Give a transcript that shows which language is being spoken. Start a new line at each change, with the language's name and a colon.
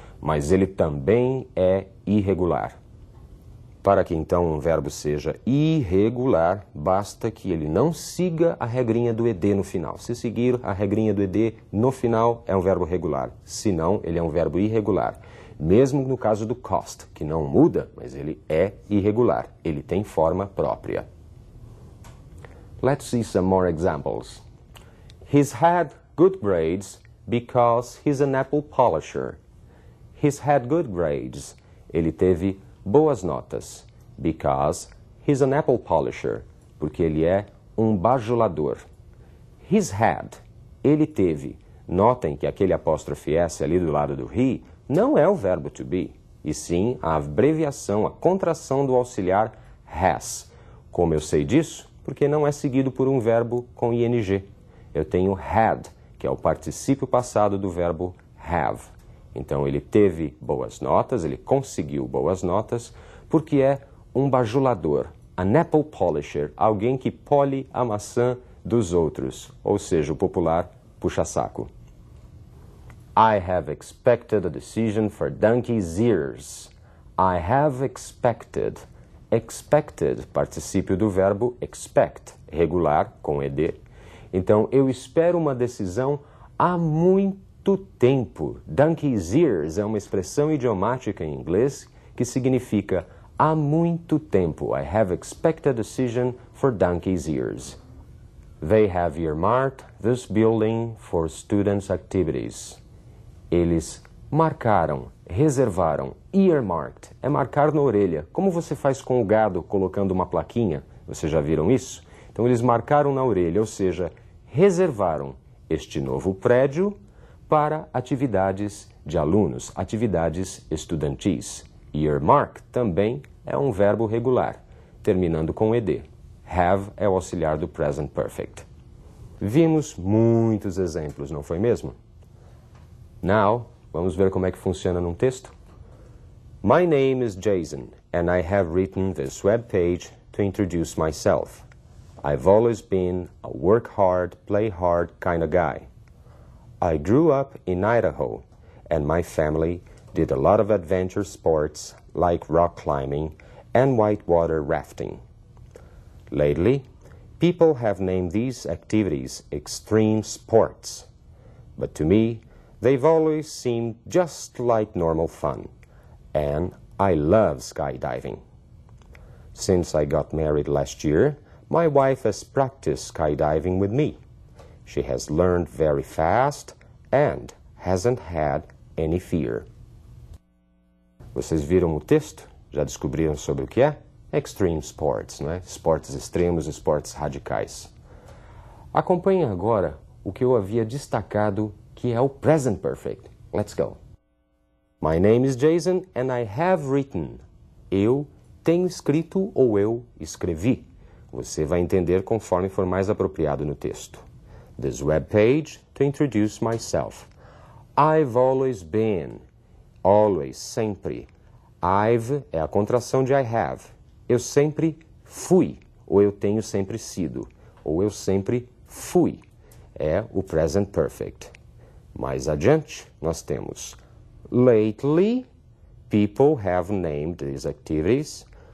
Portuguese: Mas ele também é irregular. Para que então um verbo seja irregular, basta que ele não siga a regrinha do ED no final. Se seguir a regrinha do ED no final, é um verbo regular. Se não, ele é um verbo irregular. Mesmo no caso do cost, que não muda, mas ele é irregular. Ele tem forma própria.
English: Let's see some more examples. He's had good grades because he's an apple polisher. He's had good grades.
Portuguese: Ele teve boas notas.
English: Because he's an apple polisher.
Portuguese: Porque ele é um bajulador.
English: He's had.
Portuguese: Ele teve. Notem que aquele apóstrofe S ali do lado do he não é o verbo to be, e sim a abreviação, a contração do auxiliar has. Como eu sei disso? Porque não é seguido por um verbo com ing. Eu tenho had, que é o particípio passado do verbo have. Então ele teve boas notas, ele conseguiu boas notas, porque é um bajulador,
English: an apple polisher,
Portuguese: alguém que pole a maçã dos outros, ou seja, o popular puxa-saco.
English: I have expected a decision for donkey's ears. I have expected.
Portuguese: Expected, particípio do verbo expect, regular, com ed. Então, eu espero uma decisão há muito tempo. Donkey's ears é uma expressão idiomática em inglês que significa há muito tempo.
English: I have expected a decision for donkey's ears. They have earmarked this building for students' activities.
Portuguese: Eles marcaram, reservaram, earmarked, é marcar na orelha. Como você faz com o gado colocando uma plaquinha? Vocês já viram isso? Então eles marcaram na orelha, ou seja, reservaram este novo prédio para atividades de alunos, atividades estudantis. Earmark também é um verbo regular, terminando com ed. Have é o auxiliar do present perfect. Vimos muitos exemplos, não foi mesmo? Now, vamos ver como é que funciona num texto?
English: My name is Jason, and I have written this web page to introduce myself. I've always been a work hard, play hard kind of guy. I grew up in Idaho, and my family did a lot of adventure sports like rock climbing and whitewater rafting. Lately, People have named these activities extreme sports, but to me, they've always seemed just like normal fun, and I love skydiving. Since I got married last year, my wife has practiced skydiving with me. She has learned very fast and hasn't had any fear.
Portuguese: Vocês viram o texto? Já descobriram sobre o que é? Extreme sports, né? Esportes extremos, esportes radicais. Acompanhem agora o que eu havia destacado, que é o present perfect.
English: Let's go. My name is Jason and I have written.
Portuguese: Eu tenho escrito ou eu escrevi. Você vai entender conforme for mais apropriado no texto.
English: This web page to introduce myself. I've always been. Always, sempre.
Portuguese: I've é a contração de I have. Eu sempre fui, ou eu tenho sempre sido, ou eu sempre fui. É o present perfect. Mais adiante, nós temos
English: lately, people have named these activities.